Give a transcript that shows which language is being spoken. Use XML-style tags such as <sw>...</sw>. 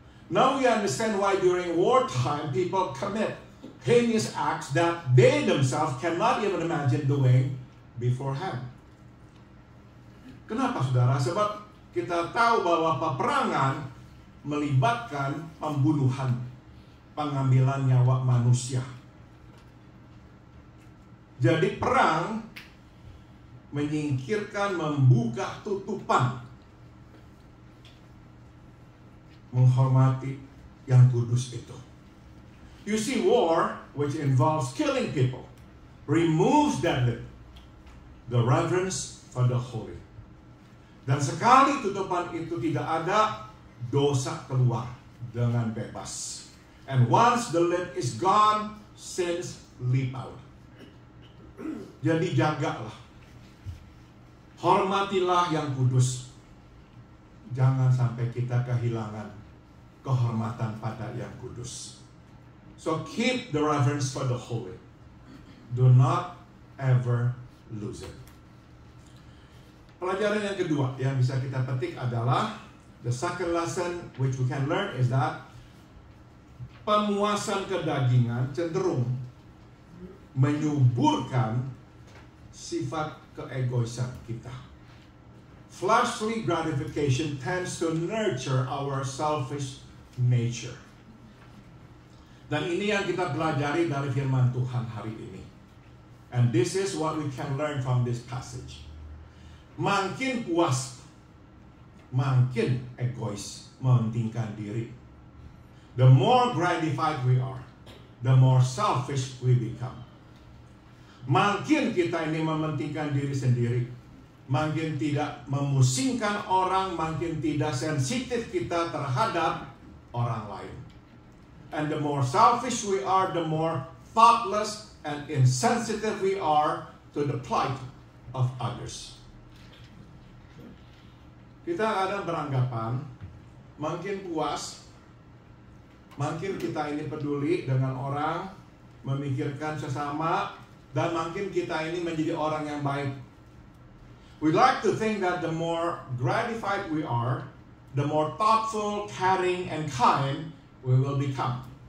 <en>Now we understand why during wartime people commit heinous acts that they themselves cannot even imagine doing beforehand.</en> <id>Kenapa, saudara? Sebab kita tahu bahwa peperangan melibatkan pembunuhan, pengambilan nyawa manusia. Jadi perang menyingkirkan, membuka tutupan, menghormati yang kudus itu.</id> <en>You see, war, which involves killing people, removes that the reverence for the holy.</en> <id>Dan sekali tutupan itu tidak ada, dosa keluar dengan bebas.</id> <en>And once the lid is gone, sins leap out.</en> <id>Jadi jagalah, hormatilah yang kudus. Jangan sampai kita kehilangan kehormatan pada yang kudus.</id> <en>So keep the reverence for the holy. Do not ever lose it.</en> <id>Pelajaran yang kedua yang bisa kita petik adalah</id> <en>the second lesson which we can learn is that</en> <id>pemuasan kedagingan cenderung menyuburkan sifat keegoisan kita.</id> <en>Fleshly gratification tends to nurture our selfish nature.</en> <id>Dan ini yang kita pelajari dari firman Tuhan hari ini.</id> <en>And this is what we can learn from this passage.</en> <id>Makin puas, makin egois, mementingkan diri.</id> <en>The more gratified we are, the more selfish we become.</en> <id>Makin kita ini mementingkan diri sendiri, makin tidak memusingkan orang, makin tidak sensitif kita terhadap orang lain.</id> <en>And the more selfish we are, the more thoughtless and insensitive we are to the plight of others.</en> <id>Kita kadang beranggapan makin puas, makin kita ini peduli dengan orang, memikirkan sesama, dan makin kita ini menjadi orang yang baik.</id> <en>We like to think that the more gratified we are, the more thoughtful, caring, and kind we will become.</en>